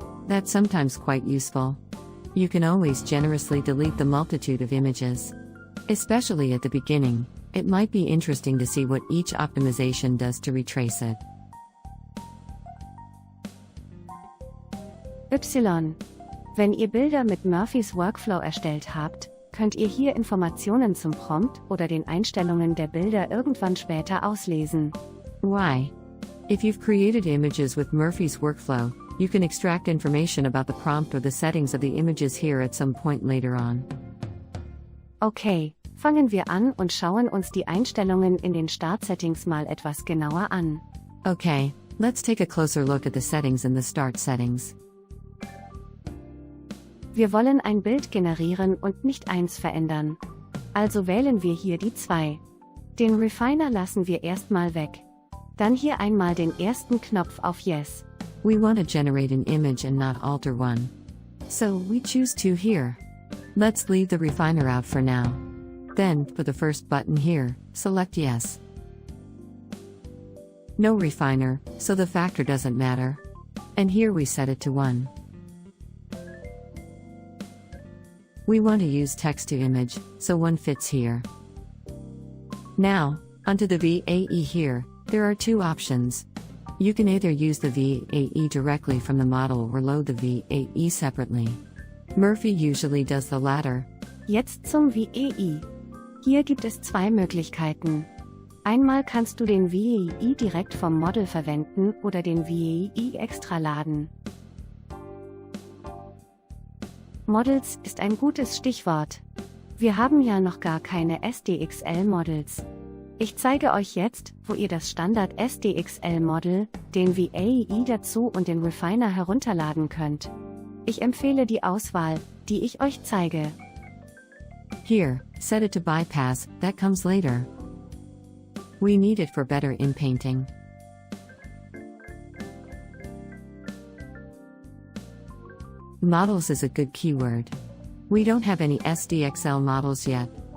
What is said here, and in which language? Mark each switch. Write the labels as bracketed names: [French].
[English] That's sometimes quite useful. You can always generously delete the multitude of images. Especially at the beginning, it might be interesting to see what each optimization does to retrace it. Y. [German] Wenn ihr Bilder mit Murphys Workflow erstellt habt, könnt ihr hier Informationen zum Prompt oder den Einstellungen der Bilder irgendwann später auslesen. Y. [English] If you've created images with Murphy's workflow, you can extract information about the prompt or the settings of the images here at some point later on. [German] Okay, fangen wir an und schauen uns die Einstellungen in den Startsettings mal etwas genauer an. [English] Okay, let's take a closer look at the settings in the Start settings. [German] Wir wollen ein Bild generieren und nicht eins verändern. Also wählen wir hier die 2. Den Refiner lassen wir erstmal weg. Dann hier einmal den ersten Knopf auf Yes. [English] We want to generate an image and not alter one. So, we choose 2 here. Let's leave the refiner out for now. Then, for the first button here, select Yes. No refiner, so the factor doesn't matter. And here we set it to 1. We want to use text to image, so 1 fits here. Now, onto the VAE here, there are 2 options. You can either use the VAE directly from the model or load the VAE separately. Murphy usually does the latter. [German] Jetzt zum VAE. Hier gibt es 2 Möglichkeiten. Einmal kannst du den VAE direkt vom Model verwenden oder den VAE extra laden. Models ist ein gutes Stichwort. Wir haben ja noch gar keine SDXL-Models. Ich zeige euch jetzt, wo ihr das Standard SDXL-Model, den VAE dazu und den Refiner herunterladen könnt. Ich empfehle die Auswahl, die ich euch zeige. [English] Here, set it to bypass, that comes later. We need it for better inpainting. Models is a good keyword. We don't have any SDXL models yet.